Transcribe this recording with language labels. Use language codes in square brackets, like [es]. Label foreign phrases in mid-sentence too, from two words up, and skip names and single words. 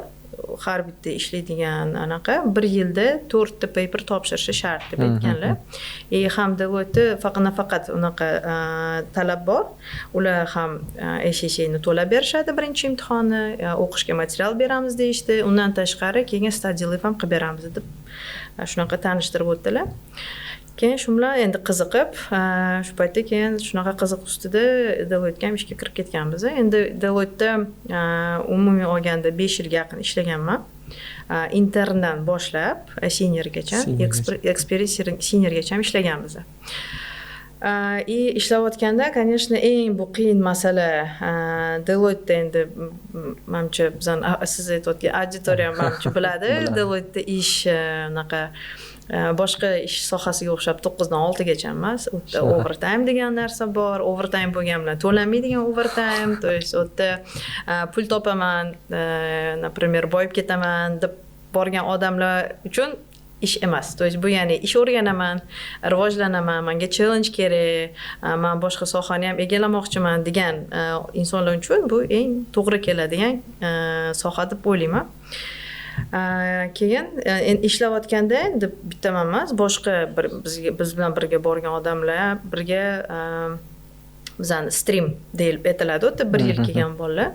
[uz] Har bitta ishlaydigan anaqa 1 yilda 4 ta paper topshirishi shart deb aytganlar. Ham Deloitte faqat unaqa talab bor. Ular ham SSC'ni to'lab berishadi birinchi imtihonni, o'qishga material beramiz deyishdi. Undan tashqari keyin [en] study leave [uz] ham qilib beramiz deb shunaqa tanishtirib o'tdilar. Keyin shu bilan endi qiziqib, shu paytda keyin shunaqa qiziq ustida Deloitte'ga ham ishga kirib ketganmiz. Endi Deloitte'da umumiy olganda 5 yilga yaqin ishlaganman. Interndan boshlab seniorgacha, expert seniorgacha ham ishlaganmiz. Ishlayotganda, конечно, eng bu qiyin masala Deloitte'da endi menimcha bizning siz aytayotgan auditoriya menimcha biladi. Deloitte'da ish unaqa boshqa ish sohasiga o'xshab 9 dan 6 gacha emas. O'tda overtime degan narsa bor. Overtime bo'lgan bilan to'lanmaydigan overtime. [ru] То есть [uz] o'tda pul topaman, например, boyib ketaman deb borgan odamlar uchun ish emas. [ru] То есть [uz] bu ya'ni ish o'rganaman, rivojlanaman, menga challenge kerak, men boshqa sohani ham egallamoqchiman degan insonlar uchun bu eng to'g'ri keladigan soha deb o'ylayman. Keyin ishlayotganda endi bittaman emas, boshqa biz bilan birga borgan odamlar birga bizani stream deyilib aytiladi, o'tda 1 yil kelgan bolalar.